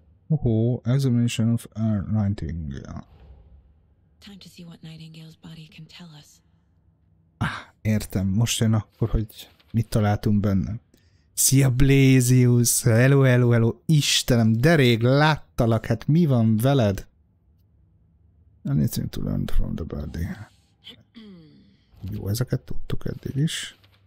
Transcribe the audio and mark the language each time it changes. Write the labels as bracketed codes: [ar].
[en] Examination of our Nightingale. Time to see what Nightingale's body can tell us. [hu] Értem. Most jön akkor, hogy mit találtunk benne. Szia Blézius! Hello, hello, hello! Istenem, de rég láttalak, hát mi van veled? [en] Anything to learn from the body. [hu] Jó, ezeket tudtuk eddig is.